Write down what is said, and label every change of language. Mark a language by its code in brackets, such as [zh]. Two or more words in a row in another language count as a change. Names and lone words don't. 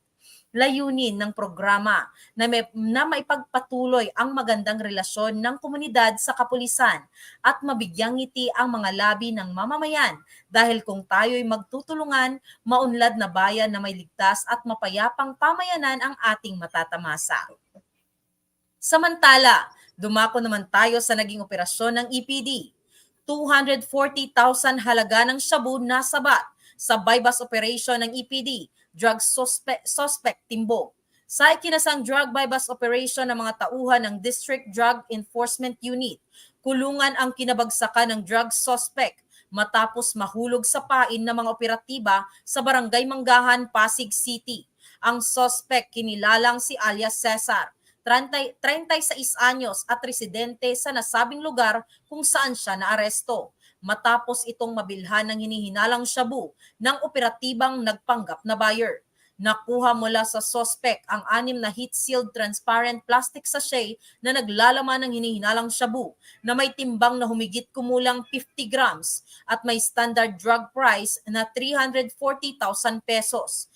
[tl] Layunin ng programa na maipagpatuloy ang magandang relasyon ng komunidad sa kapulisan at mabigyang ngiti ang mga labi ng mamamayan dahil kung tayo'y magtutulungan, maunlad na bayan na may ligtas at mapayapang pamayanan ang ating matatamasa. Samantala, dumako naman tayo sa naging operasyon ng EPD. 240,000 halaga ng shabu nasabat sa [en] bypass operation [tl] ng EPD. [en] Drug suspect [tl] Timbo. Sa ikinasang [en] drug bypass operation [tl] ng mga tauhan ng District Drug Enforcement Unit, kulungan ang kinabagsakan ng [en] drug suspect [tl] matapos mahulog sa pain ng mga operatiba sa Barangay Manggahan, Pasig City. Ang suspect kinilalang si alias Cesar, 36 anyos at residente sa nasabing lugar kung saan siya naaresto matapos itong mabilhan ng hinihinalang shabu ng operatibang nagpanggap na buyer. Nakuha mula sa suspect ang 6 na [en] heat-sealed transparent plastic sachet [tl] na naglalaman ng hinihinalang shabu na may timbang na humigit kumulang 50 grams at may [en] standard drug price [tl] na 340,000 pesos.